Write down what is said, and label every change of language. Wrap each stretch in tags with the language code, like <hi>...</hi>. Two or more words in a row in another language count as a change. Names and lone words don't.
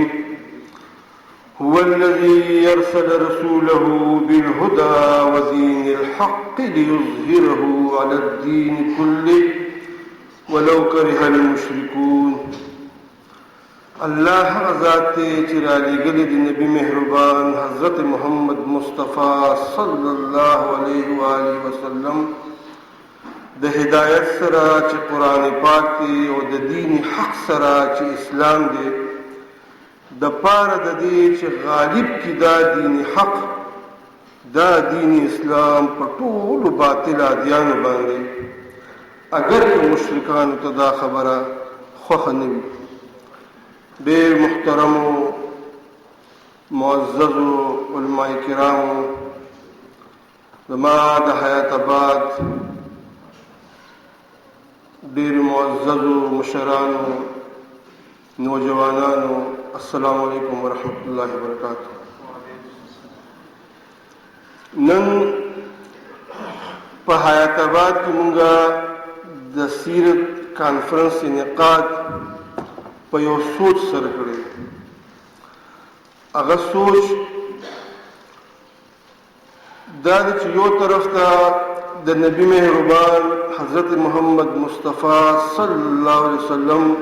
<ar>هو الذي يرسل رسوله بالهدى ودين الحق ليظهره على الدين كله ولو كره المشركون.</ar> <ps>الله ذات چرالی گلی دی نبی مہربان حضرت محمد مصطفیٰ</ps> <ar>صلی اللہ علیہ وآلہ</ar> <ps>وسلم د هدایت سره چې قرآن پاک دی او د دین حق سره چې اسلام دی د پاره د دې چې غالب کی دا دین حق دا دین اسلام په ټولو باطل ادیانو باندې اگر که مشرکانو ته دا خبره خوښه نه وي. ډېر محترمو معززو علماء کرامو زما د حیات آباد ډېر معززو مشرانو نوجوانانو</ps> <ar>السلام علیکم ورحمۃ اللہ وبرکاتہ.</ar> <ps>نن په حیات آباد کې مونږه د سیرت کانفرنس انعقاد په یو سوچ سره کړی. هغه سوچ دا دی چې یو طرف ته د نبی مهربان حضرت محمد مصطفیٰ</ps> <ar>صلی الله علیه وسلم</ar>